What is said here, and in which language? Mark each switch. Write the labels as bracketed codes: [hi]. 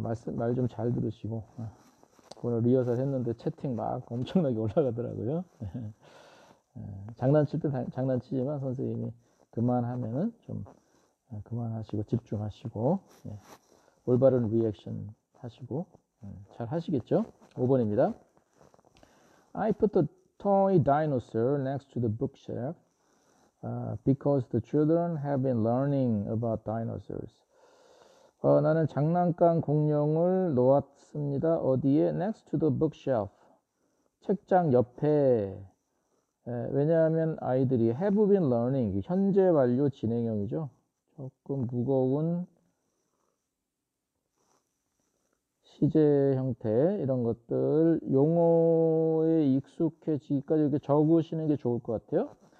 [ko] 말 좀 잘 들으시고. 오늘 리허설 했는데 채팅 막 엄청나게 올라가더라고요. 장난칠 때 장난치지만 선생님이 그만하면은 좀 그만하시고 집중하시고, 올바른 리액션 하시고 잘 하시겠죠? 5번입니다. [en] I put the toy dinosaur next to the bookshelf because the children have been learning about dinosaurs. [ko] 나는 장난감 공룡을 놓았습니다. [en] 어디에? Next to the bookshelf. 책장 옆에. [ko] 왜냐하면 아이들이 have been learning, 현재 완료 진행형이죠. 조금 무거운 시제 형태, 이런 것들 용어에 익숙해지기까지 이렇게 적으시는 게 좋을 것 같아요.